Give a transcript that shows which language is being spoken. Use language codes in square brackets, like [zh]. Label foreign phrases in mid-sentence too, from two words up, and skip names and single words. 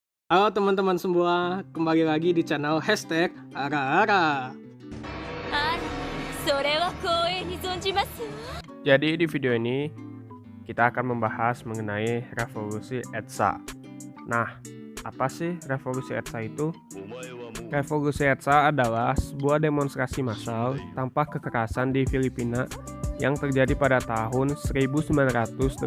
[id] Halo teman-teman semua, kembali lagi di channel hashtag Ara-Ara. [ja] あら、それは光栄に存じますわ。 [id] Jadi di video ini kita akan membahas mengenai revolusi ETSA. Nah, apa sih revolusi ETSA itu? Revolusi ETSA adalah sebuah demonstrasi massal tanpa kekerasan di Filipina yang terjadi pada tahun 1986.